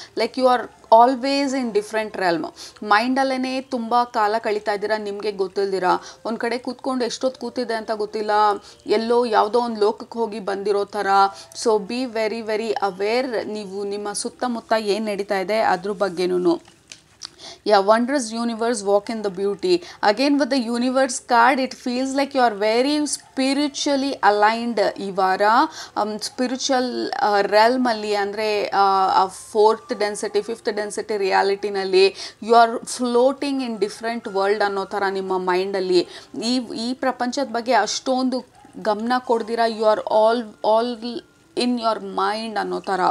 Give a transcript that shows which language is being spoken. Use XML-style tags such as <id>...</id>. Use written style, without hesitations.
<en>Like you are always in different realm.</en> <kn>ಮೈಂಡಲ್ಲೇ ತುಂಬ ಕಾಲ ಕಳೀತಾ ಇದ್ದೀರಾ, ನಿಮಗೆ ಗೊತ್ತಿಲ್ದಿರ. ಒಂದು ಕಡೆ ಕೂತ್ಕೊಂಡು ಎಷ್ಟೊತ್ತು ಕೂತಿದೆ ಅಂತ ಗೊತ್ತಿಲ್ಲ, ಎಲ್ಲೋ ಯಾವುದೋ ಒಂದು ಲೋಕಕ್ಕೆ ಹೋಗಿ ಬಂದಿರೋ ಥರ.</kn> <en>so be very very aware,</en> <kn>ನೀವು ನಿಮ್ಮ ಸುತ್ತಮುತ್ತ ಏನು ನಡೀತಾ ಇದೆ ಅದ್ರ ಬಗ್ಗೆನೂ.</kn> <en>Yeah, wondrous universe, walk in the beauty. Again with the universe card, it feels like you are very spiritually aligned</en> <kn>ಈ ವಾರ. ಸ್ಪಿರಿಚುವಲ್ ರೆಲ್ಮಲ್ಲಿ, ಅಂದರೆ 4th density 5th density ರಿಯಾಲಿಟಿನಲ್ಲಿ</kn> <en>you are floating in different world</en> <kn>ಅನ್ನೋ ಥರ ನಿಮ್ಮ ಮೈಂಡಲ್ಲಿ. ಈ ಪ್ರಪಂಚದ ಬಗ್ಗೆ ಅಷ್ಟೊಂದು ಗಮನ ಕೊಡ್ದಿರ,</kn> <en>you are all in your mind</en> <kn>ಅನ್ನೋ ಥರ.</kn>